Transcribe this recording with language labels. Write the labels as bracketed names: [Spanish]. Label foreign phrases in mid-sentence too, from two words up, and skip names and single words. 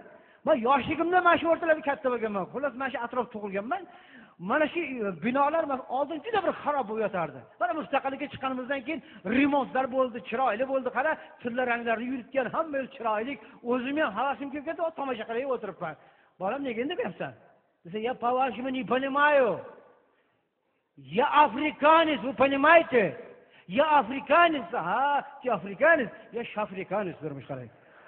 [Uzbek] Men yoshligimda mana shu o'rtalarda katta bo'lganman. Xullas, mana shu atrofda tug'ilganman. Mana shu binolar oldin juda bir xarob bo'lib yotardi. Mana mustaqillikka chiqqanimizdan keyin remontlar bo'ldi, chiroyli bo'ldi. Qara, tilla ranglarni yuritgan, hamma chiroyli. O'zim ham havasim kelib ketdi, tomosha qilib o'tiribman. Bolam, nega endi deyapsan? Desa, [Russian] "Я по-вашему не понимаю. Я африканец, вы понимаете? Я африканец, ага, ты африканец, я шафриканец", [Uzbek] dermiş qarang.